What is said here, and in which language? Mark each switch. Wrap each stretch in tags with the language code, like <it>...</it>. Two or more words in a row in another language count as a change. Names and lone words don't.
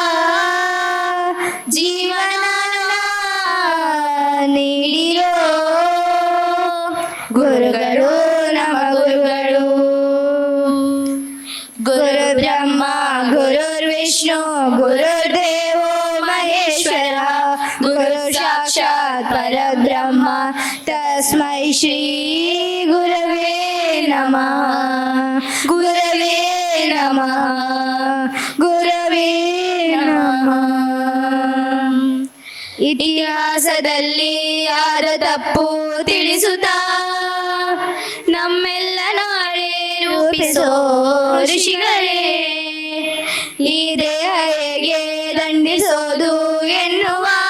<kn>ಜೀವನ ನೀಡಿರೋ ಗುರುಗಳು ನಮ್ಮ ಗುರುಗಳು</kn> <sa>ಗುರು ಬ್ರಹ್ಮ ಗುರುರ್ವಿಷ್ಣು ಗುರುರ್ದೇವೋ ಮಹೇಶ್ವರ ಗುರು ಸಾಕ್ಷಾತ್ ಪರಬ್ರಹ್ಮ ತಸ್ಮೈ ಶ್ರೀ ಗುರವೇ ನಮಃ ಗುರವೇ ನಮಃ ಗುರವೇ ನಮಃ.</sa> <kn>ಇತಿಹಾಸದಲ್ಲಿ ಯಾರ ತಪ್ಪು ತಿಳಿಸುತ್ತಾ ನಮ್ಮೆಲ್ಲ ನಾಳೆ ರೂಪಿಸೋ ಋಷಿಗಳೇ ಈ ದೇಹ ಹೇಗೆ ದಂಡಿಸೋದು ಎನ್ನುವ</kn>